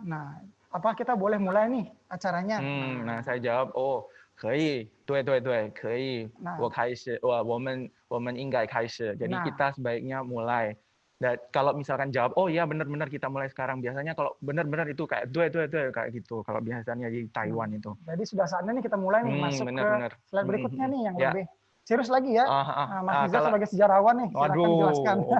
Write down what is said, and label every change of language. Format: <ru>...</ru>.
<id>Nah, apa kita boleh mulai nih acaranya? Nah saya jawab,</id> <zh>可以，对，可以，我开始，我们应该开始。</zh> <id>Jadi kita sebaiknya mulai. Dan kalau misalkan jawab, oh iya benar-benar kita mulai sekarang. Biasanya kalau benar-benar itu kayak kayak gitu. Kalau biasanya di Taiwan itu. Jadi sudah saatnya nih kita mulai nih masuk ke slide berikutnya nih yang lebih serius lagi ya. Mas Nizar sebagai sejarawan nih, silakan jelaskan.</id>